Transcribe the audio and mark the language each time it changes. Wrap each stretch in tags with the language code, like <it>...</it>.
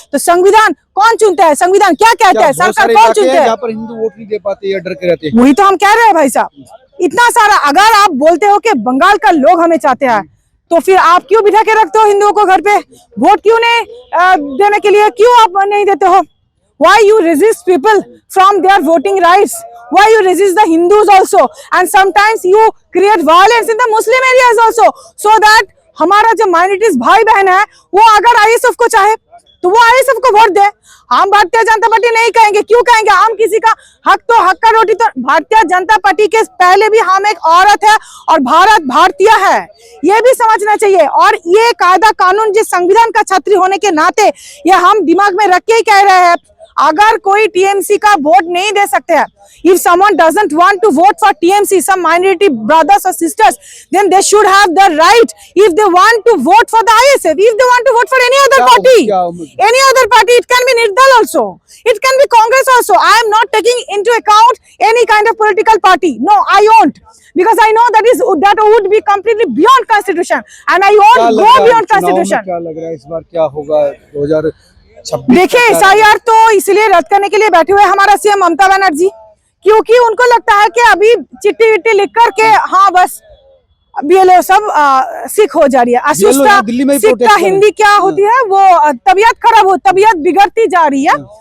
<hi>तो संविधान कौन चुनता है? संविधान क्या कहता है? सरकार कौन चुनता है? यहाँ पर हिंदू वोट नहीं दे पाते या डर के रहते हैं। वही तो हम कह रहे हैं भाई साहब, इतना सारा। अगर आप बोलते हो कि बंगाल का लोग हमें चाहते हैं, तो फिर आप क्यों बिठा के रखते हो हिंदुओं को घर पे? वोट क्यों नहीं देने के लिए क्यों आप नहीं देते हो?</hi> <en>Why you resist people from their voting rights? Why you resist the Hindus also? And sometimes you create violence in the Muslim areas also, so that</en> <hi>हमारा जो माइनॉरिटीज भाई बहन है वो अगर आईएसएफ को चाहे तो वो आईएसएफ को वोट दे। हम भारतीय जनता पार्टी नहीं कहेंगे, क्यों कहेंगे? हम किसी का हक तो हक का रोटी तो भारतीय जनता पार्टी के पहले भी हम एक औरत है और भारत भारतीय है, ये भी समझना चाहिए। और ये कायदा कानून जिस संविधान का छात्री होने के नाते ये हम दिमाग में रख के ही कह रहे हैं, अगर कोई टीएमसी का वोट नहीं दे सकते हैं,</hi> <en>if someone doesn't want to vote for TMC, some minority brothers or sisters, then they should have the right, if they want to vote for the ISF, if they want to vote for any other party, it can be Nirdal also, it can be Congress also. I am not taking into account any kind of political party. No, I won't, because I know that would be completely beyond constitution, and I won't go beyond constitution.</en> <hi>क्या लग रहा है इस बार क्या होगा 2026? देखिए, SIR तो इसलिए रद्द करने के लिए बैठे हुए हमारा सीएम ममता बनर्जी, क्योंकि उनको लगता है कि अभी चिट्ठी विट्ठी लिख करके हाँ बस बीएलओ सब सिख हो जा रही है। अस्वस्थता सिख का हिंदी क्या होती है? वो तबीयत खराब हो, तबीयत बिगड़ती जा रही है।</hi>